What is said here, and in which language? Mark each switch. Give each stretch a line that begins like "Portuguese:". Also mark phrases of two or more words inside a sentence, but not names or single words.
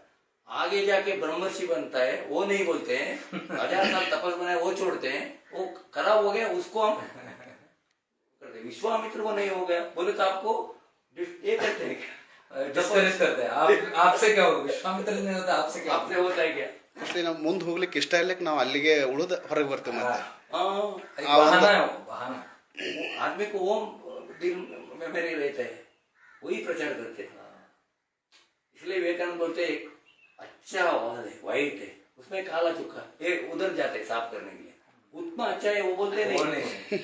Hindi: आगे जाके ब्रह्मर्षि बनता है, वो नहीं बोलते हैं। 1000 साल तपस्या बनाए वो छोड़ते हैं, वो खराब हो गया, उसको हम करते। विश्वामित्र को नहीं हो गया बोले तो आपको ये करते हैं क्या? डिस्करेज करते हैं। आपसे क्या होगा? विश्वामित्र नहीं होता, आपसे क्या? आपसे होता है क्या?
Kannada: ಮತ್ತೆ ನಾವು ಮುಂದೆ ಹೋಗ್ಲಿಕ್ಕೆ ಇಷ್ಟ ಇಲ್ಲಕ್ಕೆ ನಾವು ಅಲ್ಲಿಗೆ ಉಳಿದು ಹೊರಗೆ ಬರ್ತೇವೆ ಮತ್ತೆ
Hindi: बहाना है वो, बहाना। वो आदमी को वो दिल में मेरे रहता है, वही प्रचार करते हैं। इसलिए विवेकानंद बोलते हैं अच्छा आवाज है, वाइट है, उसमें काला चुका, ये उधर जाते साफ करने के लिए। उतना अच्छा है वो बोलते नहीं।